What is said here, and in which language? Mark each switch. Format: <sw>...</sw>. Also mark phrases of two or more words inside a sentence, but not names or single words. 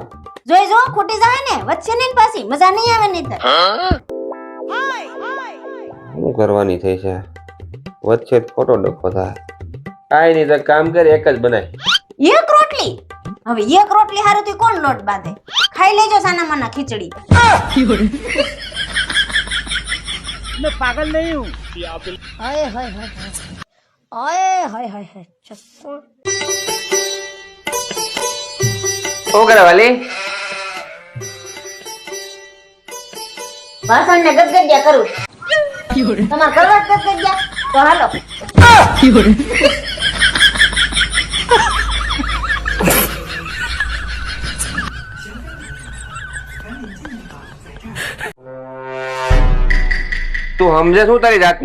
<gu>જોઈ જો ખૂટી જાય ને વચ્ચે નહીં ને પાછી મજા નહીં આવે નહીં તો. શું કરવાની થઈ છે વચ્ચે ખોટો ડખો થાય. કાઈ નહીં તો કામ કર 1 જ બનાય. 1 રોટલી? હવે 1 રોટલી હારું થી કોણ લોટ બાંધે? ખાઈ લેજો સાના માના ખીચડી.</gu> <hi>मैं पागल नहीं हूँ. हाय हाय हाय हाय हाय हाय हाय चप्पल.</hi> <gu>શું કરે વાલી? વાસણ ને ગગડિયા કરું. તમાર કરવા ગગડિયા તો હાલો. તું સમજે શું તારી જાતને?</gu>